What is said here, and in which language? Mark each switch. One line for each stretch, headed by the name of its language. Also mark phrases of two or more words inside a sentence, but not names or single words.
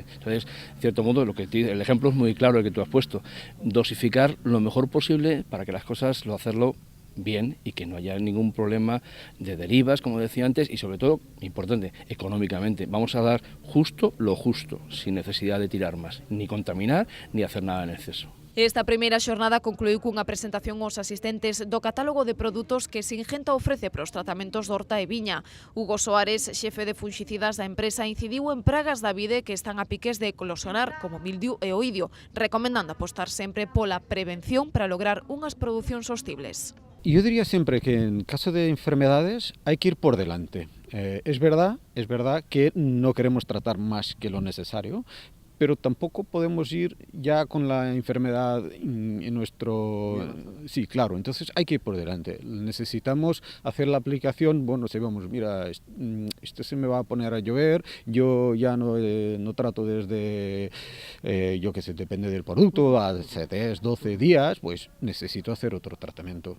Spanish: Entonces, en cierto modo, el ejemplo es muy claro el que tú has puesto: dosificar lo mejor posible para que las cosas, hacerlo bien y que no haya ningún problema de derivas, como decía antes, y sobre todo, importante, económicamente. Vamos a dar justo lo justo, sin necesidad de tirar más, ni contaminar, ni hacer nada en exceso.
Galician: Esta primeira xornada concluiu cunha presentación aos asistentes do catálogo de produtos que Singenta ofrece para os tratamentos de horta e viña. Hugo Soares, xefe de funxicidas da empresa, incidiu en pragas da vide que están a piques de eclosionar, como mildiu e oidio, recomendando apostar sempre pola prevención para lograr unhas producións sostibles.
Spanish: Yo diría siempre que en caso de enfermedades hay que ir por delante. Es verdad que no queremos tratar más que lo necesario, pero tampoco podemos ir ya con la enfermedad en nuestro... Sí, claro, entonces hay que ir por delante. Necesitamos hacer la aplicación, bueno, si vemos, mira, esto se me va a poner a llover, yo ya no trato desde, yo qué sé, depende del producto, a 7, 12 días, pues necesito hacer otro tratamiento.